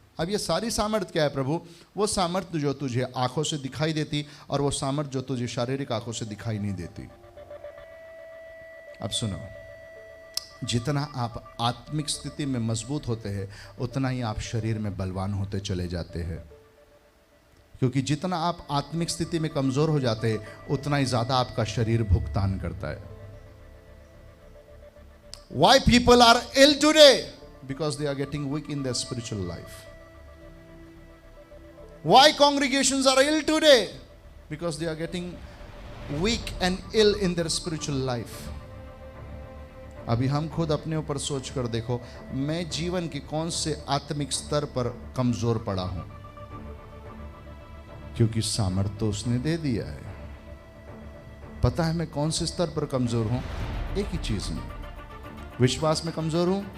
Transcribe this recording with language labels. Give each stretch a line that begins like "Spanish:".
Hindi: अब ये सारी सामर्थ क्या है प्रभु? वो सामर्थ जो तुझे आंखों से दिखाई देती, और वो सामर्थ जो तुझे शारीरिक आंखों से दिखाई नहीं देती। अब सुनो, जितना आप आत्मिक स्थिति में मजबूत होते हैं उतना ही आप शरीर में बलवान होते चले जाते हैं, क्योंकि जितना आप आत्मिक स्थिति में कमजोर हो जाते हैं उतना ही ज्यादा आपका शरीर भुगतान करता है।
English: Why people are ill today? Because they are getting weak in their spiritual life. Why congregations are ill today? Because they are getting weak and ill in their spiritual life.
Hindi: अभी हम खुद अपने ऊपर सोच कर देखो, मैं जीवन के कौन से आत्मिक स्तर पर कमजोर पड़ा हूं, क्योंकि सामर्थ्य तो उसने दे दिया है। पता है मैं कौन से स्तर पर कमजोर हूं? एक ही चीज में, विश्वास में कमजोर हूं?